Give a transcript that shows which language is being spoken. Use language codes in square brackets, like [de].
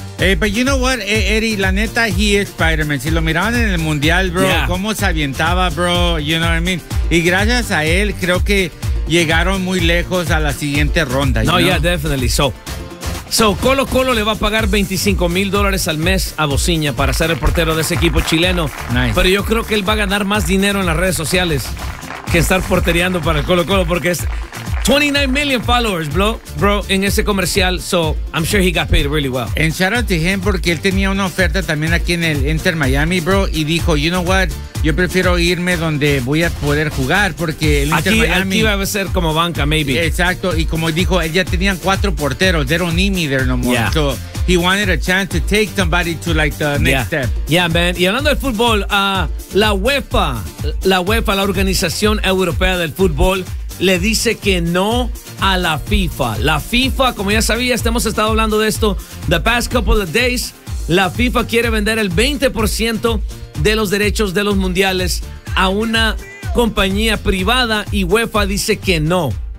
[en] Hey, but you know what, Eddie, [es] la neta, [en] he is Spider-Man. [es] Si lo miraban en el mundial, bro, [en] yeah, [es] cómo se avientaba, bro, [en] you know what I mean? [es] Y gracias a él, creo que llegaron muy lejos a la siguiente ronda. No, [en] you know? Yeah, definitely. [es] So Colo Colo le va a pagar $25,000 al mes a Bocinha para ser el portero de ese equipo chileno. [en] Nice. [es] Pero yo creo que él va a ganar más dinero en las redes sociales que estar portereando para el Colo Colo, porque es [en] 29 million followers, [es] bro, en ese comercial. [en] So I'm sure he got paid really well. And shout out to him, [es] porque él tenía una oferta también aquí en el Inter Miami, bro, y dijo, [en] you know what, [es] yo prefiero irme donde voy a poder jugar, porque el Inter Miami aquí va a ser como banca, [en] maybe. [es] Exacto, y como dijo, ya tenían cuatro porteros, [en] they don't need me there no more. Yeah. So he wanted a chance to take somebody to like the next step. Yeah, man. [es] Y hablando del fútbol, la UEFA, la Organización Europea del Fútbol, le dice que no a la FIFA. La FIFA, como ya sabías, hemos estado hablando de esto [en] the past couple of days. [es] La FIFA quiere vender el 20% de los derechos de los mundiales a una compañía privada y UEFA dice que no.